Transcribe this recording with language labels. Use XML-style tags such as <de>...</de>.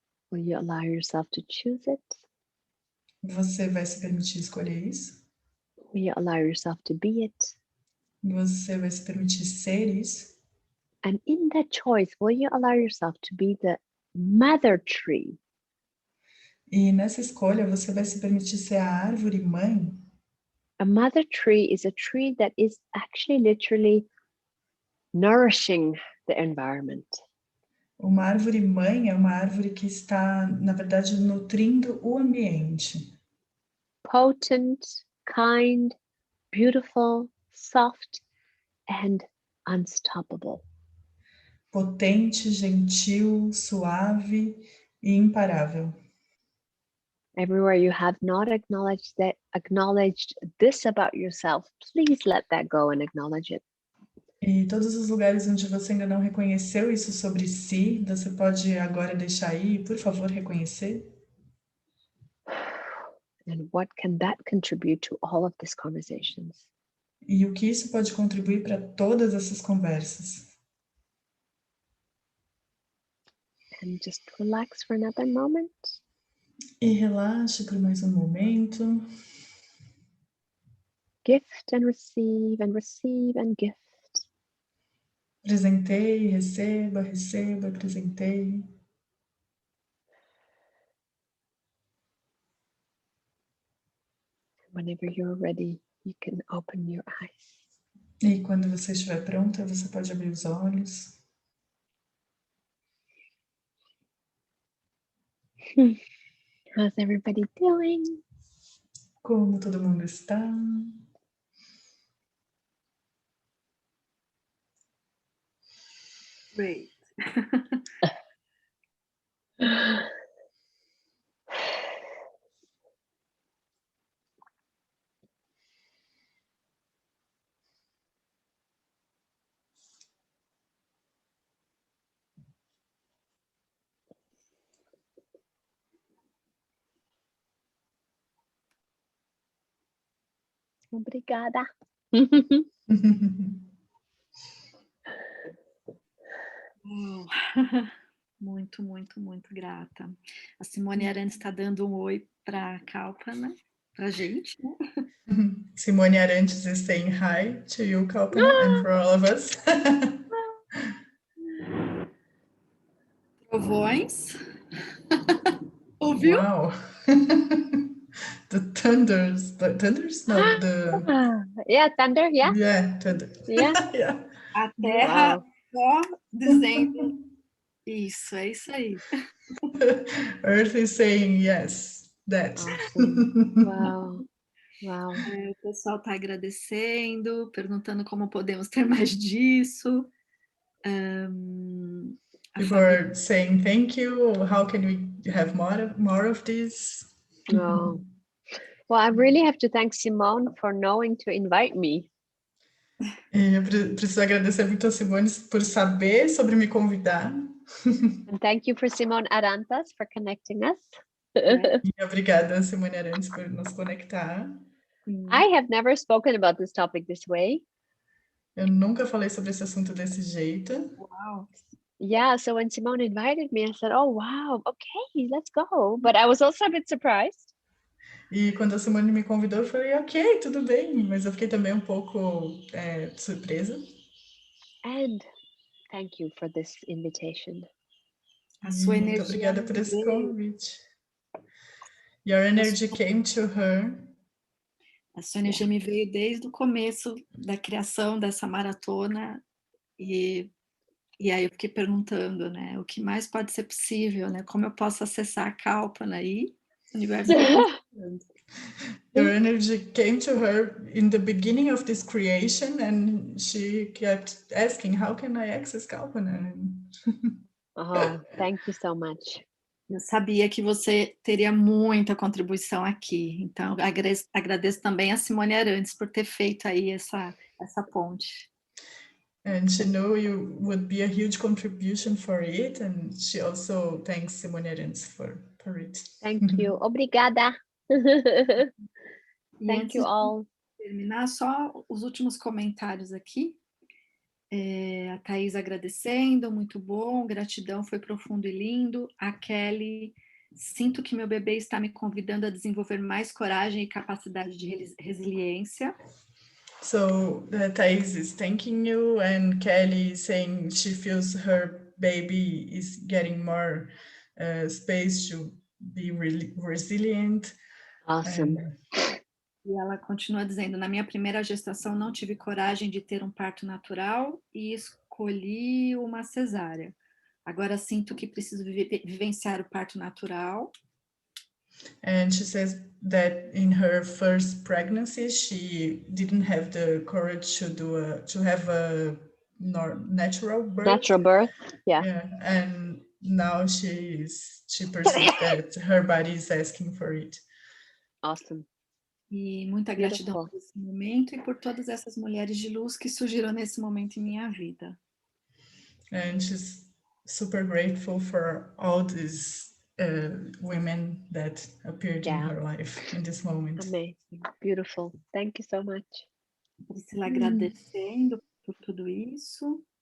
<en>Will you allow yourself to choose it?</en> <pt>Você vai se permitir escolher isso?</pt> <en>Will you allow yourself to be it?</en> <pt>Você vai se permitir ser isso?</pt> <en>And in that choice, will you allow yourself to be the mother tree?</en> <pt>E nessa escolha, você vai se permitir ser a árvore mãe?</pt> <en>A mother tree is a tree that is actually literally nourishing the environment.</en> <pt>Uma árvore mãe é uma árvore que está, na verdade, nutrindo o ambiente.</pt> <en>Potent, kind, beautiful, soft, and unstoppable.</en> <pt>Potente, gentil, suave e imparável.</pt> <en>Everywhere you have not acknowledged this about yourself, please let that go and acknowledge it.</en> <pt>E todos os lugares onde você ainda não reconheceu isso sobre si, você pode agora deixar aí, por favor, reconhecer.</pt> <en>And what can that contribute to all of these conversations?</en> <pt>E o que isso pode contribuir para todas essas conversas.</pt> <en>And just relax for another moment.</en> <pt>E relaxe por mais um momento.</pt> <en>Gift and receive and gift.</en> <pt>Presentei, receba, receba, presentei.</pt> <en>Whenever you're ready, you can open your eyes.</en> <pt>E quando você estiver pronta, você pode abrir os olhos.</pt> <en>How's everybody doing?</en> <pt>Como todo mundo está?</pt> <en>Great.</en> <pt>Obrigada. Uau. Muito, muito, muito grata. A Simone Arantes está dando um oi para a Kalpana, para a gente, né?</pt> <en>Simone Arantes is saying hi to you, Kalpana, and for all of us.</en> <pt>Trovões. Ouviu?</pt> <en>Wow. The thunders. The thunders? No, Yeah, thunder, yeah. Yeah, thunder. Yeah. Yeah.</en> <pt>A Terra</pt> <en>Wow.</en> <pt>só dizendo isso, é isso aí.</pt> <en>Earth is saying yes, that. Awesome. Wow. Wow.</en> <pt>O pessoal está agradecendo, perguntando como podemos ter mais disso.</pt> <en>People are saying thank you. How can we have more of this? Oh. Well, I really have to thank Simone for knowing to invite me.</en> <pt>E eu preciso agradecer muito a Simone por saber sobre me convidar.</pt> <en>And thank you for Simone Arantas for connecting us.</en> <pt>E obrigada, Simone Arantes, por nos conectar.</pt> <en>I have never spoken about this topic this way.</en> <pt>Eu nunca falei sobre esse assunto desse jeito. Uau.</pt> <en>Yeah, so when Simone invited me, I said, oh, wow, okay, let's go. But I was also a bit surprised.</en> <pt>E quando a Simone me convidou, eu falei, ok, tudo bem. Mas eu fiquei também um pouco surpresa.</pt> <en>And thank you for this invitation.</en> <pt>A sua Muito energia obrigada por esse veio. convite.</pt> <en>Your energy came to her.</en> <pt>A sua energia me veio desde o começo da criação dessa maratona e aí eu fiquei perguntando, né, o que mais pode ser possível, né, como eu posso acessar a Kalpana aí, o universo está pensando.</pt> <en>Your energy came to her in the beginning of this creation and she kept asking, how can I access Kalpana? Oh, thank you so much.</en> <pt>Eu sabia que você teria muita contribuição aqui, então agradeço também a Simone Arantes por ter feito aí essa ponte.</pt> <en>And she knew you would be a huge contribution for it, and she also thanks Simone for it. Thank you.</en> <pt>Obrigada.</pt> <en>Thank you all.</en> <pt>Terminar, só os últimos comentários aqui. A Thaís agradecendo, muito bom, gratidão, foi profundo e lindo. A Kelly, sinto que meu bebê está me convidando a desenvolver mais coragem e capacidade de resiliência.</pt> <en>So Thais is thanking you, and Kelly is saying she feels her baby is getting more space to be really resilient. Awesome.</en> <pt>E ela continua dizendo, na minha primeira gestação não tive coragem de ter um parto natural e escolhi uma cesárea. Agora sinto que preciso vivenciar o parto natural.</pt> <en>And she says that in her first pregnancy, she didn't have the courage to have a natural birth. Natural birth, yeah. And now she perceives that her body is asking for it. Awesome.</en> <pt>E muita gratidão por esse momento e por todas essas mulheres de luz que surgiram nesse momento em minha vida.</pt> <en>And she's super grateful for all these women that appeared in her life in this moment. Amazing, beautiful. Thank you so much.</en> <pt>Priscila agradecendo por tudo isso.</pt>